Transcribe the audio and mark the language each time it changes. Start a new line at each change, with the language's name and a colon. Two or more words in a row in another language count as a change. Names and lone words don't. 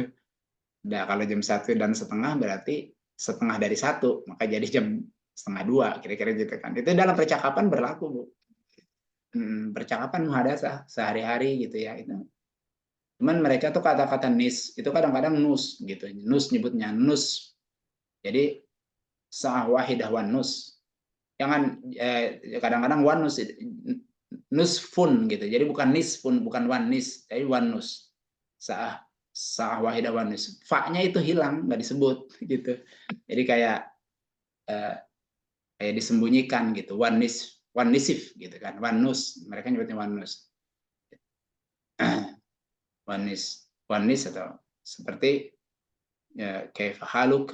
Indonesian: Nah, kalau jam 1 dan setengah berarti setengah dari 1, maka jadi jam 1:30, kira-kira gitu kan. Itu dalam percakapan berlaku, Bu. Percakapan muhadatsah sehari-hari gitu ya. Itu. Cuman mereka tuh kata-kata nis, itu kadang-kadang nus gitu. Nus nyebutnya nus. Jadi
Arabic: sa'ah wahidah wan nus.
Indonesian: Jangan kadang-kadang
Arabic: wan nusfun
Indonesian: gitu. Jadi bukan nisfun, bukan
Arabic: wan nis,
Indonesian: tapi
Arabic: wan nus. Sa'ah wahidah wan nus.
Indonesian: Fa-nya itu hilang, nggak disebut gitu. Jadi kayak disembunyikan gitu.
Arabic: Wan nisif
Indonesian: gitu kan.
Arabic: Wan nus,
Indonesian: mereka nyebutnya
Arabic: wan nus. Wan nis
Indonesian: atau seperti ya, kayak haluk.